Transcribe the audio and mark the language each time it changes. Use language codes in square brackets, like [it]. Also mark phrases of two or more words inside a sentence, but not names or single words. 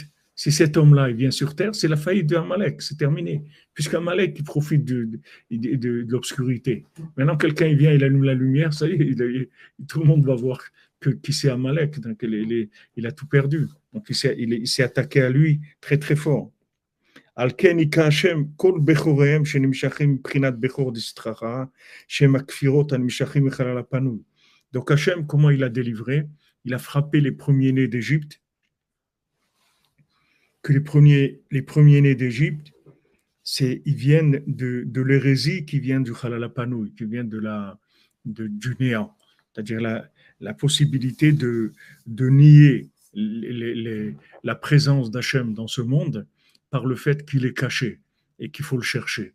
[fr] Si cet homme-là il vient sur terre, c'est la faillite de Amalek, c'est terminé. Puisqu'Amalek il profite de l'obscurité. Maintenant, quelqu'un il vient, il allume la lumière, ça y est, tout le monde va voir qui c'est Amalek. Donc il a tout perdu. Donc il s'est attaqué à lui très très fort. [he] על-כן היכה השם כל בכוריהם שנמשכים מבחינת בכור דסטרחה, שהם הכפירות הנמשכים מחלל הפנוי. [fr] Donc Hachem, comment il a délivré? Il a frappé les premiers-nés d'Égypte, que les premiers-nés d'Égypte, ils viennent de l'hérésie qui vient du Halalapanouï, qui vient du néant, c'est-à-dire la possibilité de nier la présence d'Hachem dans ce monde par le fait qu'il est caché et qu'il faut le chercher.